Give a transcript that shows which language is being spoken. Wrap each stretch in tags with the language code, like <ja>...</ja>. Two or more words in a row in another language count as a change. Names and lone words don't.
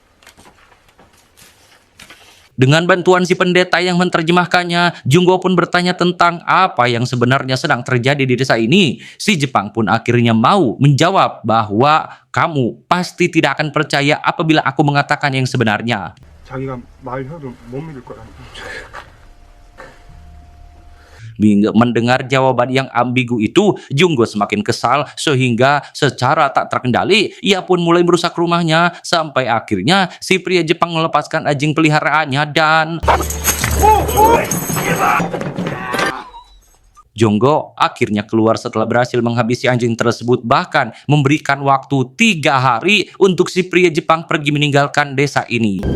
<id>Dengan bantuan si pendeta yang menerjemahkannya, Junggo pun bertanya tentang apa yang sebenarnya sedang terjadi di desa ini. Si Jepang pun akhirnya mau menjawab bahwa kamu pasti tidak akan percaya apabila aku mengatakan yang sebenarnya.</id> <ko>자기가 말해도 못 믿을 거라는.</ko> <id>Mendengar jawaban yang ambigu itu, Junggo semakin kesal sehingga secara tak terkendali ia pun mulai merusak rumahnya sampai akhirnya si pria Jepang melepaskan anjing peliharaannya dan Junggo akhirnya keluar setelah berhasil menghabisi anjing tersebut, bahkan memberikan waktu 3 hari untuk si pria Jepang pergi meninggalkan desa ini.</id>